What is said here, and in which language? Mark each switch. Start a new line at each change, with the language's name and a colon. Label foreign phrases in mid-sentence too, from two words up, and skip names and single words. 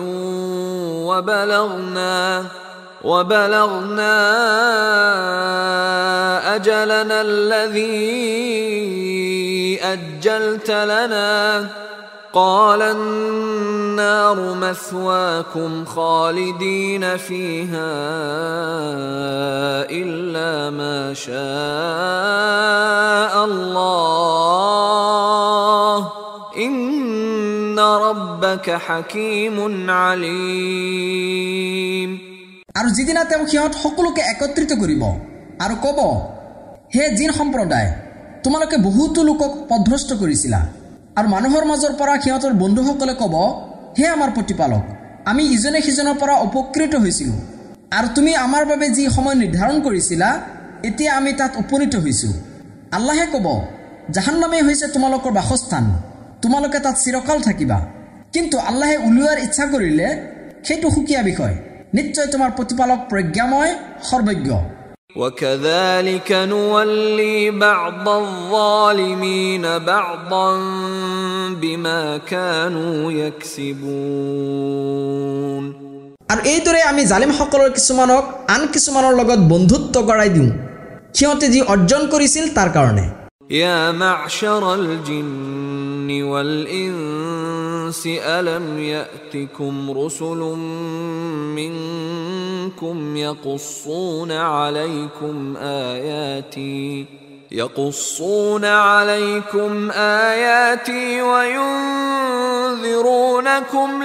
Arabic: وبلغنا أجلنا الذي أجلت لنا قال النار مثواكم خالدين فيها إلا ما شاء الله إن ربك حكيم عليم
Assamese: আৰু যিদিনা তেওঁ সিহঁত সকলোকে একত্ৰিত কৰিব আৰু ক'ব হে জিন সম্প্ৰদায় তোমালোকে বহুতো লোকক পথভ্ৰষ্ট কৰিছিলা আৰু মানুহৰ মাজৰ পৰা সিহঁতৰ বন্ধুসকলে ক'ব হে আমাৰ প্ৰতিপালক আমি ইজনে সিজনৰ পৰা উপকৃত হৈছিলোঁ আৰু তুমি আমাৰ বাবে যি সময় নিৰ্ধাৰণ কৰিছিলা এতিয়া আমি তাত উপনীত হৈছোঁ আল্লাহে ক'ব জাহান্নামে হৈছে তোমালোকৰ বাসস্থান তোমালোকে তাত চিৰকাল থাকিবা কিন্তু আল্লাহে উলিওৱাৰ ইচ্ছা কৰিলে সেইটো সুকীয়া বিষয় নিশ্চয় তোমাৰ প্ৰতিপালক প্ৰজ্ঞাময় সৰ্বজ্ঞ
Arabic: وكذلك نولي بعض الظالمين بعضا بما كانوا يكسبون
Assamese: আৰু এইদৰে আমি জালিমসকলৰ কিছুমানক আন কিছুমানৰ লগত বন্ধুত্ব গৰাই দিওঁ কিয়তে যি অৰ্জন কৰিছিল তাৰ কাৰণে
Arabic: يا معشر الجن والإنس ألم يأتكم رسل منكم يقصون عليكم آياتي وينذرونكم